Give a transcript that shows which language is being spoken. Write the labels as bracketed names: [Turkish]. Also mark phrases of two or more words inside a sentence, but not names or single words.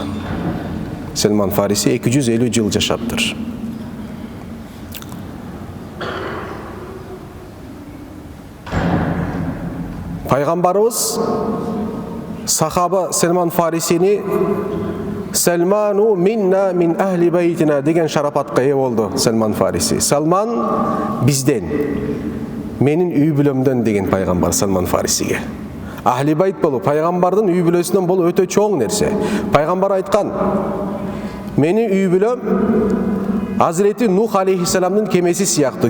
[Kyrgyz] Сальман Фариси 250 жыл жашаптыр. Пайгамбарыбыз сахаба Сальман Фарисини [Arabic] "سلمان منا من أهل بيتنا" [Kyrgyz] деген шарапатка ээ болду. Сальман Фариси. Салман бизден, менин үй бүлөмдөн деген пайгамбар Сальман Фарисиге. [Arabic] أهل بيت [Kyrgyz] болуу пайгамбардын үй бүлөсүнөн болуу өтө чоң нерсе. Пайгамбар айткан: "Менин үй бүлөм Азирети Нух алейхиссаламдын кемеси сыяктуу.